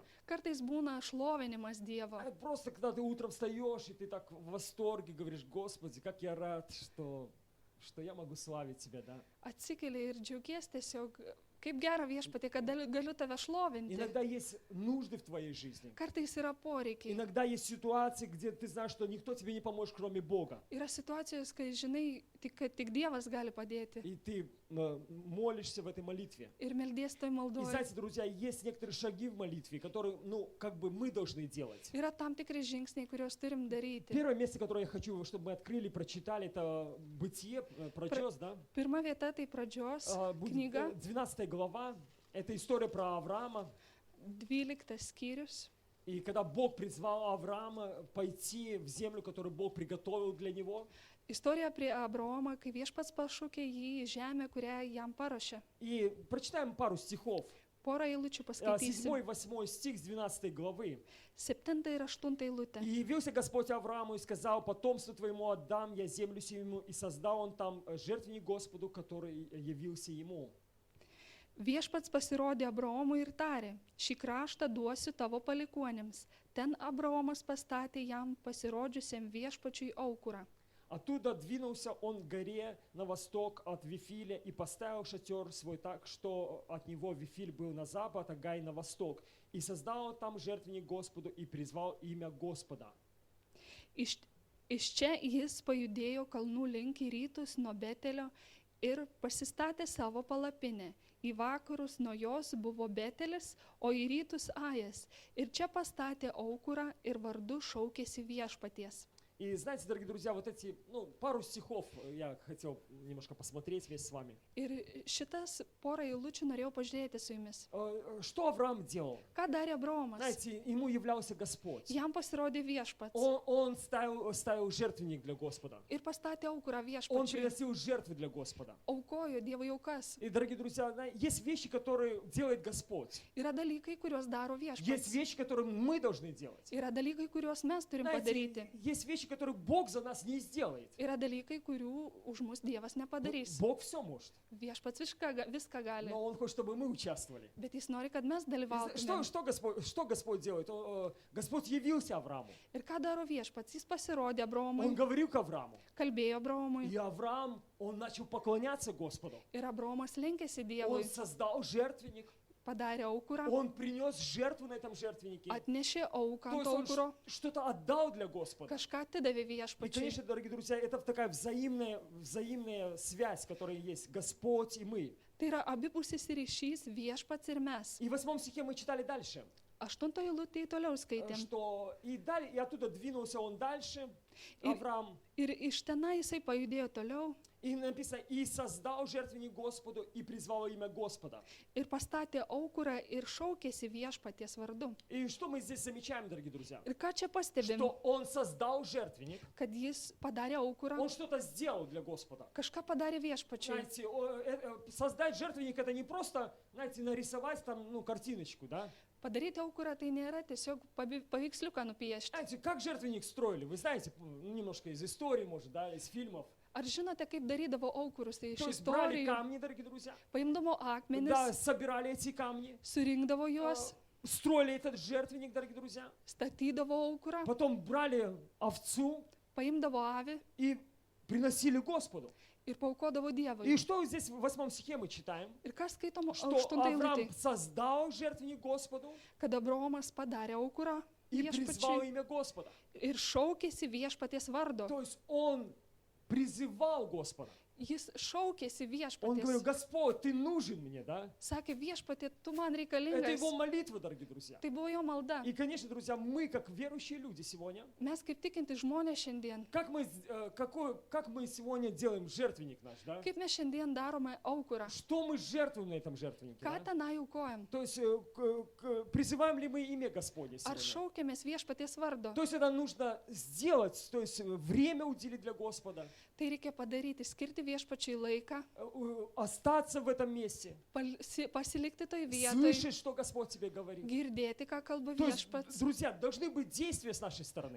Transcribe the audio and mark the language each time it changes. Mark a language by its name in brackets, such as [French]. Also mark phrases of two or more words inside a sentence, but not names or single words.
[Lithuanian] Kartais būna šlovinimas Dievo. [Russian] Просто когда ты утром встаешь, и ты так в восторге говоришь, Господи, как я рад, что я могу славить Тебя, да? [Lithuanian] Atsikeli ir džiaugies tiesiog Kaip gera viešpatie, kad galiu tave šlovinti. [Russian] Иногда есть нужды в твоей жизни. [Lithuanian] Kartais yra poreikiai. [Russian] Иногда есть ситуации, где ты знаешь, что никто тебе не поможет, кроме Бога. [Lithuanian] Yra situacijos, kai žinai, kad tik Dievas gali padėti. [Russian] И ты молишься в этой молитве. [Lithuanian] Ir meldies toj [Russian] И [Lithuanian] maldoje. [Russian] знаете, друзья, есть некоторые шаги в молитве, которые, как бы мы должны делать. [Lithuanian] Yra tam tikri žingsniai, kuriuos turim daryti. [Russian] Первое место, которое я хочу, чтобы мы открыли, прочитали, это Бытие, прочес, да? [Lithuanian] Pirma vieta tai pradžios [Russian] Будет [Lithuanian] knyga, [Russian] 12 глава. Это история про Авраама. [Lithuanian] 12 skyrius. [Russian] И когда Бог призвал Авраама пойти в землю, которую Бог приготовил для него. [Lithuanian] Istorija prie Abraomo, kai viešpats pašaukė jį į žemę, kurią jam paruošė. [Russian] И прочитаем пару стихов. [Lithuanian] Porą eilučių paskaitysim. [Russian] 7-8 стих с 12 главы. [Lithuanian] 7 ir 8 eilutė. [Russian] «И явился Господь Аврааму и сказал, потомству твоему отдам я землю сию, и создал он там жертвенник Господу, который явился ему». [Lithuanian] Viešpats pasirodė Abraomui ir tarė, šį kraštą duosiu tavo palikuonėms. Ten Abraomas pastatė jam pasirodžiusiam viešpačiui aukurą. [Russian] Оттуда двинулся он к горе на восток от Вифиля и поставил шатер свой так, что от него Вифиль был на запад, а Гай на восток. И создал он там жертвенник Господу и призвал имя Господа. [Lithuanian] Iš čia jis pajudėjo kalnų link į rytus nuo Betelio ir pasistatė savo palapinę. Į vakarus nuo jos buvo Betelis, o į rytus Ajas. Ir čia pastatė aukurą ir vardu šaukėsi viešpaties. [Russian] И знаете, дорогие друзья, вот эти, пару стихов я хотел немножко посмотреть вместе с вами. [Lithuanian] Ir šitas porą eilučių norėjau pažiūrėti su jumis. [Russian] Что Авраам делал? [Lithuanian] Ką darė Abraomas? [Russian] Знаете, ему являлся Господь. [Lithuanian] Jam pasirodė viešpats [Russian] Он ставил жертвенник для Господа. [Lithuanian] ir pastatė aukurą [Russian] Он [Lithuanian] viešpačiui. [Russian] приносил жертвы для Господа. [Lithuanian] Aukojo Dievui aukas. [Russian] И, дорогие друзья, есть вещи, которые делает Господь. [Lithuanian] Yra dalykai, kuriuos daro [Russian] Есть [Lithuanian] viešpats. [Russian] вещи, которые мы должны делать. [Lithuanian] Yra dalykai, kuriuos mes turim [Russian] Знаете, [Lithuanian] padaryti. [Russian] есть вещи, которые Бог за нас не сделает. [Lithuanian] Yra dalykai, kurių už mus Dievas nepadarys. [Russian] Бог все может. [Lithuanian] Viešpats viską gali. [Russian] Но Он хочет, чтобы мы участвовали. [Lithuanian] Bet jis nori, kad mes [Russian] И [Lithuanian] dalyvautume. [Russian] что Господь делает? Господь явился Аврааму. [Lithuanian] Ir ką daro viešpats? Jis pasirodė [Russian] Он [Lithuanian] Abraomui, [Russian] говорил к Аврааму. [Lithuanian] kalbėjo Abraomui. [Russian] И Авраам, он начал поклоняться Господу. [Lithuanian] Ir Abraomas lenkėsi [Russian] Он [Lithuanian] Dievui, [Russian] создал жертвенник. [Lithuanian] padarė aukurą, [Russian] Он принес жертву на этом жертвеннике. [Lithuanian] atnešė auką [Russian] То [Lithuanian] ant [Russian] есть он [Lithuanian] aukuro, [Russian] что-то отдал для Господа. [Lithuanian] kažką atidavė [Russian] И, [Lithuanian] viešpačiui. [Russian] конечно, дорогие друзья, это такая взаимная связь, которая есть Господь и мы. [Lithuanian] Tai yra abipusis ryšys viešpats ir mes. [Russian] И в 8 стихе мы читали дальше, [Lithuanian] 8 eilutėje toliau skaitėm. [Russian] что и оттуда двинулся он дальше, И- Авраам, [Lithuanian] Ir iš tenai jisai pajudėjo toliau [Russian] и написано, и создал жертвенник Господу, и призвал имя Господа. [Lithuanian] ir pastatė aukurą ir šaukėsi viešpaties vardu. [Russian] И что мы здесь замечаем, дорогие друзья? [Lithuanian] Ir ką čia pastebim? [Russian] Что он создал жертвенник, [Lithuanian] Kad jis padarė aukurą, [Russian] он что-то сделал для Господа. [Lithuanian] kažką padarė viešpačiui. [Russian] Знаете, создать жертвенник это не просто, знаете, нарисовать там, картиночку, да? [Lithuanian] Padaryti aukurą tai nėra tiesiog paveiksliuką nupiešti. [Russian] Знаете, как жертвенник строили? Вы знаете, немножко из истории, может, да, из фильмов. [Lithuanian] Ar žinote, kaip darydavo aukurus? Tai iš [Russian] То есть брали [Lithuanian] istorijų [Russian] камни, дорогие друзья, [Lithuanian] paimdavo [Russian] да, [Lithuanian] akmenis, [Russian] собирали эти камни, [Lithuanian] surinkdavo juos, [Russian] строили этот жертвенник, дорогие друзья, [Lithuanian] statydavo aukurą, [Russian] потом брали овцу [Lithuanian] paimdavo avį [Russian] и приносили Господу. [Lithuanian] ir paukodavo [Russian] И [Lithuanian] Dievui. [Russian] что здесь в 8 стихе мы читаем? [Lithuanian] Ir kas skaitom [Russian] Что [Lithuanian] 8 [Russian] Авраам [Lithuanian] eilutė? [Russian] создал жертвенник Господу [Lithuanian] Kad Abraomas padarė aukurą [Russian] и призвал [Lithuanian] viešpačiui [Russian] имя Господа. [Lithuanian] ir šaukėsi viešpaties vardo. [Russian] То есть он призывал Господа. [Lithuanian] Jis šaukėsi [Russian] Он говорил, [Lithuanian] viešpaties. [Russian] Господь, ты нужен мне, да? [Lithuanian] Sakė viešpatė, tu man [Russian] Это [Lithuanian] reikalingas. [Russian] его молитва, дорогие друзья. [Lithuanian] Tai buvo jo malda. [Russian] И, конечно, друзья, мы, как верующие люди сегодня, [Lithuanian] Mes kaip tikinti žmonės šiandien, [Russian] как мы сегодня делаем жертвенник наш, да? [Lithuanian] kaip mes šiandien darome aukurą, [Russian] Что мы жертвуем на этом жертвеннике? [Lithuanian] ką [Russian] Да? [Lithuanian] tenai aukojam. [Russian] То есть призываем ли мы имя Господне [Lithuanian] Ar [Russian] сегодня? [Lithuanian] šaukėmės viešpaties vardo? [Russian] То есть это нужно сделать, то есть время уделить для Господа, [Lithuanian] Tai reikia padaryti, skirti viešpačiai laiką, [Russian] остаться в этом месте, [Lithuanian] pasilikti toj vietoj, [Russian] слышать, что Господь тебе говорит. [Lithuanian] girdėti, ką kalba [Russian] То есть, [Lithuanian] viešpats. [Russian] друзья, должны быть действия с нашей стороны.